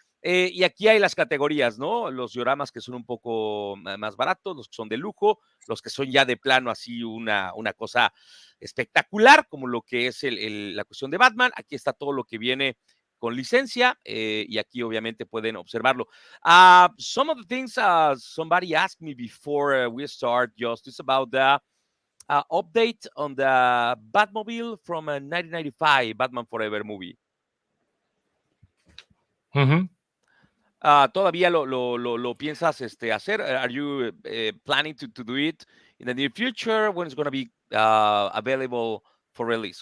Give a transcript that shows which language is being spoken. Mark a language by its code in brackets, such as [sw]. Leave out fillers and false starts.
[es] Y aquí hay las categorías, ¿no? Los dioramas que son un poco más baratos, los que son de lujo, los que son ya de plano así una cosa espectacular, como lo que es la cuestión de Batman. Aquí está todo lo que viene con licencia y aquí obviamente pueden observarlo. [en] Some of the things somebody asked me before we start, Just, is about the update on the Batmobile from a 1995 Batman Forever movie. Mm-hmm. [es] ¿Todavía lo piensas hacer? [en] Are you planning to do it in the near future? When it's going to be available for release?